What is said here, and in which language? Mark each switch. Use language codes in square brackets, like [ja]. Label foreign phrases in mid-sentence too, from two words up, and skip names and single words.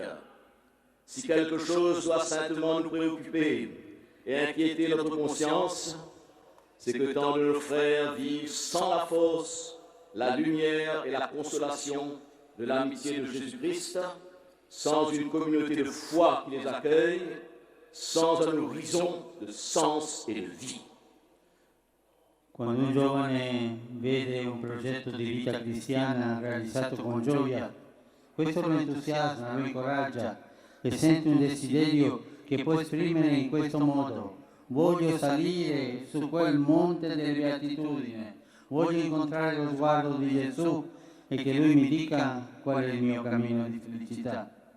[fr] Si quelque chose doit saintement nous préoccuper et inquiéter notre conscience, c'est que tant de nos frères vivent sans la force, la lumière et la consolation de l'amitié de Jésus-Christ, sans une communauté de foi qui les accueille, sans un horizon de sens et de vie. [it] Quando un giovane vede un progetto di vita cristiana realizzato con gioia, questo lo entusiasma, lo incoraggia e sente un desiderio che può esprimere in questo modo: voglio salire su quel monte delle beatitudini, voglio incontrare lo sguardo di Gesù e che Lui mi dica qual è il mio cammino di felicità.